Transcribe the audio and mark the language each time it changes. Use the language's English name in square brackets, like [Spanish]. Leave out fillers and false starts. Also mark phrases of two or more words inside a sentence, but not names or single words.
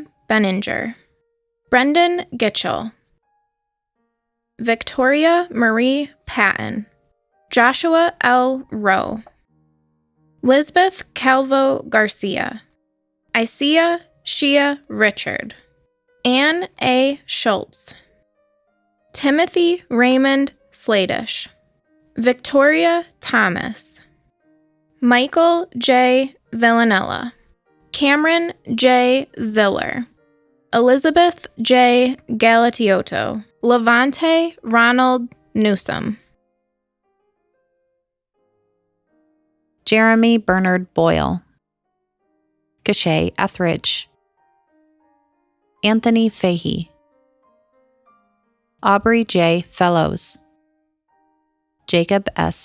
[English] Benninger, Brendan Gitchell, Victoria Marie Patton, Joshua L. Rowe, Lisbeth Calvo Garcia, Isaiah Shia Richard, Anne A. Schultz, Timothy Raymond Sladish, Victoria Thomas, Michael J. Villanella, Cameron J. Ziller, Elizabeth J. Galatiotto, Levante Ronald Newsom, Jeremy Bernard Boyle, Gashay Etheridge, Anthony Fahey, Aubrey J. Fellows, Jacob S.